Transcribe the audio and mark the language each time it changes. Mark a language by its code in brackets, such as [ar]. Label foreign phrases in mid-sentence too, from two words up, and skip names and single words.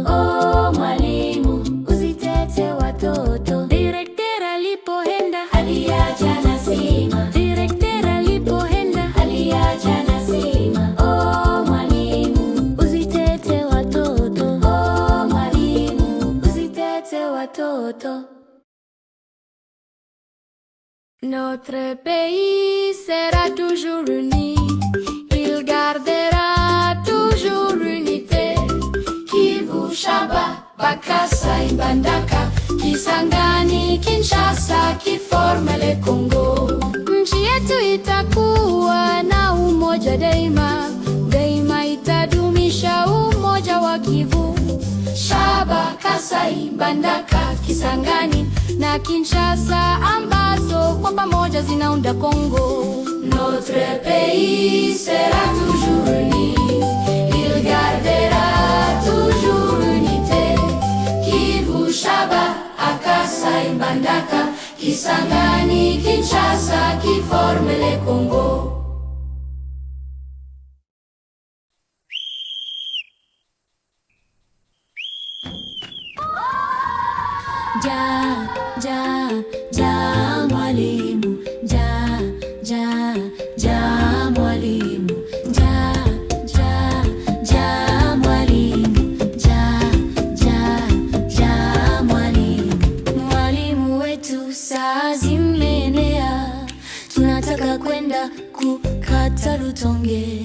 [sw] Oh mwalimu, usitete watoto. Director alipoenda aliacha na sima. Director alipoenda aliacha na sima. Oh mwalimu, usitete watoto. Oh mwalimu, usitete watoto. [fr] Notre pays sera toujours uni, il gardera toujours l'unité. Kivu, Shaba, Bakasai, Mbandaka, Kisangani, Kinshasa, qui forme le Congo. [sw] Nchi yetu itakuwa na umoja daima, daima itadumisha umoja wa Kivu, Shaba, Kasai, Mbandaka, Kisangani na Kinshasa ambazo kwa pamoja zinaunda Kongo. [fr] Notre pays sera toujours uni, il gardera toujours l'unité. Kivu, Shaba, Kasai, Mbandaka, Kisangani, Kinshasa qui forme le Congo. [sw] Ja, ja, ja mwalimu, ja, ja, ja mwalimu, ja, ja, ja mwalimu, ja, ja, ja mwalimu. Mwalimu wetu saa zimeenea, tunataka kwenda kukata Lutonge.